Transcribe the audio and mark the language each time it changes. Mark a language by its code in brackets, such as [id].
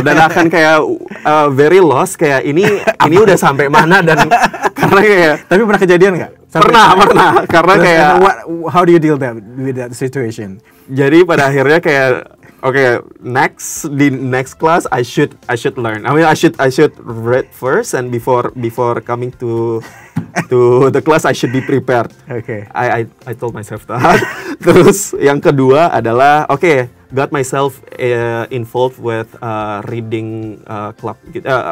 [id] Dan akan kayak [en] very lost [id] kayak ini udah sampai mana dan karena kayak tapi pernah kejadian nggak? Pernah karena kayak [en] how do you deal with that situation? [id] Jadi pada akhirnya kayak okay, di [en] next class I should learn. I mean I should read first and before coming to the class I should be prepared. Okay. I told myself that. [id] Terus yang kedua adalah [en] got myself involved with reading club [id] gitu.